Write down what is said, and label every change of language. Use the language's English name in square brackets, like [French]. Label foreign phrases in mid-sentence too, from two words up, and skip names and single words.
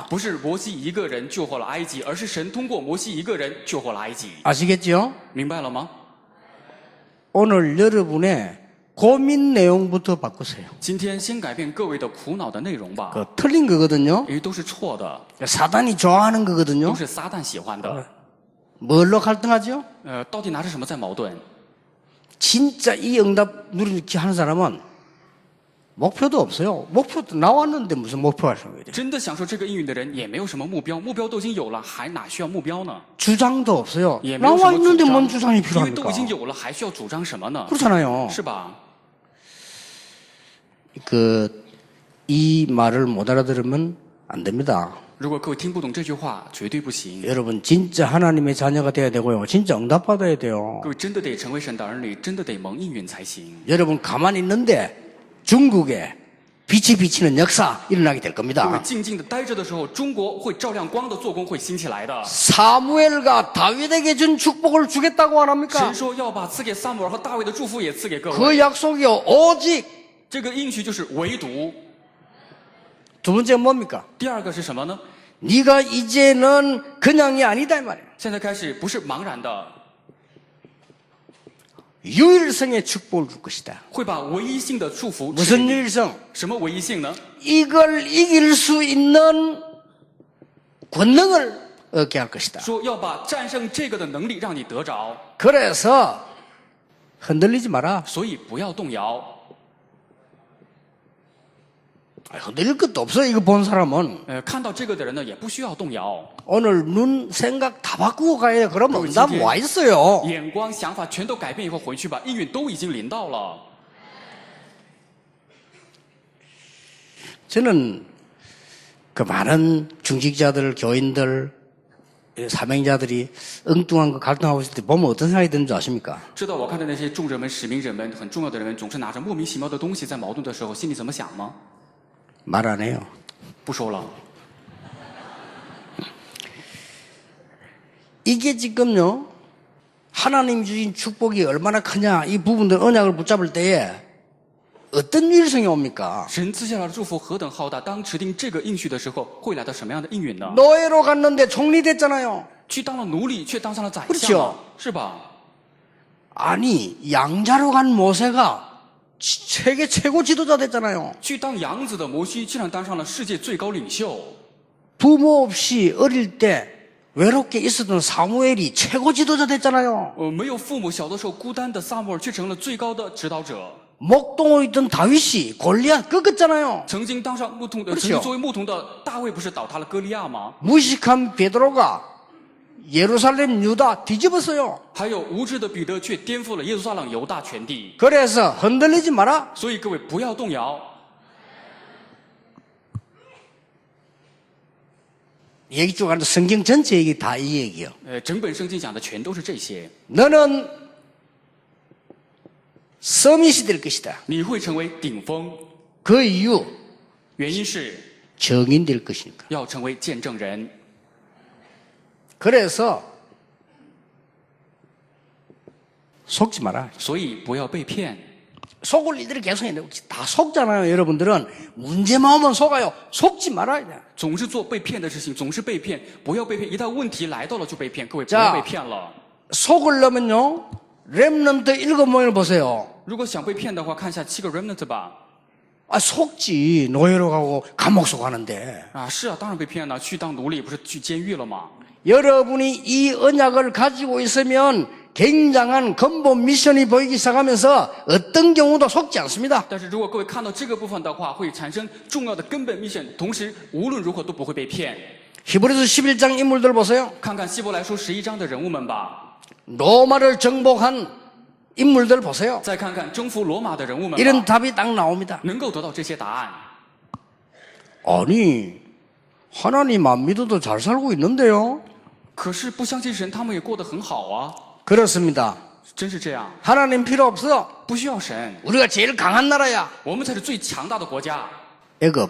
[Chinese] 不是摩西一个人救活了埃及，而是神通过摩西一个人救活了埃及。 [Korean] 아시겠죠? [Chinese] 明白了吗？ [Korean] 오늘 여러분의 고민 내용부터 바꾸세요. [Chinese] 今天先改变各位的苦恼的内容吧， [Korean] 그 틀린 거거든요. [Chinese] 因为都是错的， [Korean] 사단이 좋아하는 거거든요. [Chinese] 都是撒旦喜欢的。 [Korean] 뭘로 갈등하죠? [Chinese] 到底拿着什么在矛盾？ [Korean] 진짜 이 응답 누리기 하는 사람은 목표도 없어요. 목표도 나왔는데 무슨 목표가 생겨요? [Chinese] 真的享受这个应允的人也没有什么目标，目标都已经有了，还哪需要目标呢？ [Korean] 주장도 없어요. [Chinese] 也没有什 [Korean] 나와 [Chinese] 么主 [Korean] 있는데 [Chinese] 张， [Korean] 뭔 주장이 [Chinese] 因为都 [Korean] 필요합니까? [Chinese] 已经有了，还需要主张什么呢？ [Korean] 그렇잖아요. [Chinese] 是吧？ [Korean] 이 말을 못 알아들으면 안 됩니다. [Chinese] 如果各位听不懂这句话，绝对不行。 [Korean] 여러분 진짜 하나님의 자녀가 돼야 되고요. 진짜 응답받아야 돼요. [Chinese] 各位真的得成为神的儿女，真的得蒙应允才行。 [Korean] 여러분 가만히 있는데 중국에 빛이 비치는 역사 일어나게 될 [Chinese] 各位 [Korean] 겁니다. [Chinese] 静静的待着的时候，中国会照亮光的做工会兴起来的。 [Korean] 사무엘과 다윗에게 준 축복을 주겠다고 안 합니까? [Chinese] 神说要把赐给撒母耳和大卫的祝福也赐给各 [Korean] 그 [Chinese] 位。 [Korean] 약속이요. 오직 [Chinese] 这个应许就是唯独。 [Korean] 두 번째가 뭡니까? [Chinese] 第二个是什么呢？ [Korean] 네가 이제는 그냥이 아니다 이 말이에요. [Chinese] 现在开始不是茫然的， [Korean] 유일성의 축복을 줄 것이다. [Chinese] 会把唯一性的祝福赐给 [Korean] 무슨 [Chinese] 你。 [Korean] 유일성? [Chinese] 什么唯一性呢？ [Korean] 이걸 이길 수 있는 권능을 얻게 할 것이다. [Chinese] 说要把战胜这个的能力让你得着， [Korean] 그래서 흔들리지 마라. [Chinese] 所以不要动摇。 [Korean] 흔들릴 것도 없어. 이거 본 사람은 [Chinese] 看到这个的人呢，也不需要动摇， [Korean] 오늘 눈 생각 다 바꾸고 가야 돼. 그러면 응답 그렇지. 와 있어요. [Chinese] 眼光、想法全都改变以后回去吧，应允都已经临到了。 [Korean] 저는 그 많은 중직자들, 교인들, 사명자들이 엉뚱한 거 갈등하고 있을 때 보면 어떤 생각이 드는 줄 아십니까? [Chinese] 知道我看的那些众人们、使命人们、很重要的人们，总是拿着莫名其妙的东西在矛盾的时候，心里怎么想吗？ [Korean] 말 안 해요. [Chinese] 不说了。 [Korean] 이게 지금요, 하나님 주신 축복이 얼마나 크냐, 이 부분들 언약을 붙잡을 때에 어떤 유일성이 옵니까? [Chinese] 神赐下来的祝福何等浩大！当持定这个应许的时候，会来到什么样的应允呢？ [Korean] 노예로 갔는데 총리 됐잖아요. [Chinese] 去当了奴隶，却当上了宰 [Korean] 그렇죠 [Chinese] 相了，是吧？ [Korean] 아니, 양자로 간 모세가 세계 최고 지도자 됐잖아요. [Chinese] 去当养子的摩西，竟然当上了世界最高领袖。 [Korean] 부모 없이 어릴 때 외롭게 있었던 사무엘이 최고 지도자 됐잖아요. [Chinese] 没有父母，小的时候孤单的撒母耳，却成了最高的指导者。 [Korean] 목동에 있던 다윗이 골리앗 꺾었잖아요. [Chinese] 曾经当上牧童的， [Korean] 그렇죠 [Chinese] 曾经作为牧童的大卫，不是倒塌了歌利亚吗？ [Korean] 무식한 베드로가 예루살렘 유다 뒤집었어요. [Chinese] 还有无知的彼得，却颠覆了耶路撒冷犹大全地。 [Korean] 그래서 흔들리지 마라. [Chinese] 所以各位不要动摇。 [Korean] 얘기 쭉 하는데 성경 전체 얘기 다 이 얘기요. [Chinese] 整本圣经讲的全都是这些。 [Korean] 너는 서밋이 될 것이다. [Chinese] 你会成为顶峰， [Korean] 그 이유 [Chinese] 原因是 [Korean] 정인 될 것이니까. [Chinese] 要成为见证人。 [Korean] 그래서 속지 마라. [Chinese] 所以不要被骗。 [Korean] 속을 이들이 계속 했는데 다 속잖아요. 여러분들은 문제만 오면 속아요. 속지 말아야 돼. [Chinese] 总是做被骗的事情，总是被骗，不要被骗。一旦问题来到了就被骗，各位不 [Korean] 자 [Chinese] 要被骗了。 [Korean] 속으려면요. 렘넌트 7명을 보세요. [Chinese] 如果想被骗的话，看一下7个 remnant 吧。 [Korean] 아, 속지. 노예로 가고 감옥 속 가는데. [Chinese] 啊，是啊，当然被骗了，去当奴隶不是去监狱了吗？ [Korean] 여러분이 이 언약을 가지고 있으면 굉장한 근본 미션이 보이기 시작하면서 어떤 경우도 속지 않습니다. [Chinese] 但是如果各位看到这个部分的话，会产生重要的根本 mission，同时无论如何都不会被骗。 [Korean] 히브리서 11장 인물들 보세요. [Chinese] 看看希伯来书11章的人物们吧， [Korean] 로마를 정복한 인물들 보세요. [Chinese] 再看看征服罗马的人物们 [Korean] 이런 [Chinese] 吧， [Korean] 답이 딱 나옵니다. [Chinese] 能够得到这些答案。 [Korean] 아니, 하나님 안 믿어도 잘 살고 있는데요? [Chinese] 可是不相信神，他们也过得很好啊， [Korean] 그렇습니다. [Chinese] 真是这样， [Korean] 하나님 필요 없어. [Chinese] 不需要神， [Korean] 우리가 제일 강한 나라야. [Chinese] 我们才是最强大的国家。 [Korean] 애굽